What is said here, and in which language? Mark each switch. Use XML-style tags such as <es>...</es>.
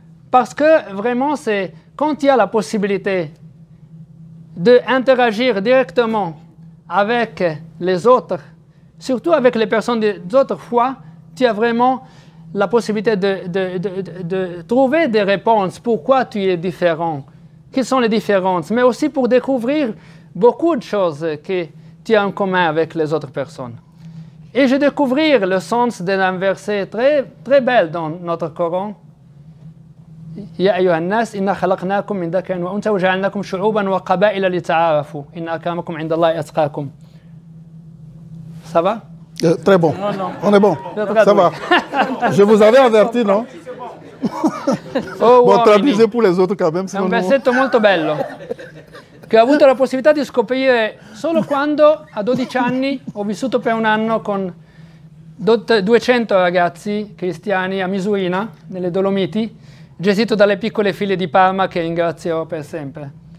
<fr>Parce que vraiment, c'est quand il y a la possibilité d'interagir directement avec les autres, surtout avec les personnes d'autres foi, tu as vraiment la possibilité de trouver des réponses. Pourquoi tu es différent? Quelles sont les différences? Mais aussi pour découvrir beaucoup de choses que tu as en commun avec les autres personnes. Et j'ai découvert le sens d'un verset très, très bel dans notre Coran.</fr> <ar>يا أيها الناس إنا خلقناكم من ذكر وأنثى وجعلناكم شعوبا وقبائل لتعارفوا إن أكرمكم عند الله أتقاكم.</ar> <fr>Ça va? Très bon. Non. On est bon. Ça va. Je vous avais averti, non? Bon, traduisez pour les autres quand même.</fr> <it>È un versetto molto bello che ho avuto la possibilità di scoprire solo quando a 12 anni ho vissuto per 1 anno con 200 ragazzi cristiani a Misurina, nelle Dolomiti, gestito dalle piccole figlie di Parma che ringrazio per sempre.</it>